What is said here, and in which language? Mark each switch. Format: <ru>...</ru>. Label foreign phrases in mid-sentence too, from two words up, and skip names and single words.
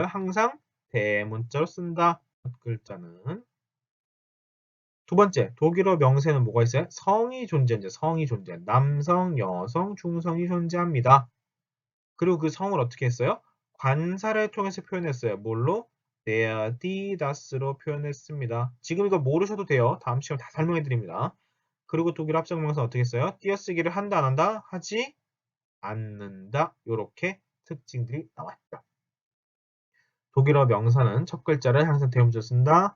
<ko>항상 대문자로 쓴다. 첫 글자는. 두 번째, 독일어 명사는 뭐가 있어요? 성이 존재한다. 성이 존재. 남성, 여성, 중성이 존재합니다. 그리고 그 성을 어떻게 했어요? 관사를 통해서 표현했어요. 뭘로?</ko> <de>der, die,</de> <ko>das로 표현했습니다. 지금 이거 모르셔도 돼요. 다음 시간에 다 설명해 드립니다. 그리고 독일어 합성명사 어떻게 써요? 띄어쓰기를 한다 안 한다? 하지 않는다. 이렇게 특징들이 나왔죠. 독일어 명사는 첫 글자를 항상 대문자로 쓴다.</ko>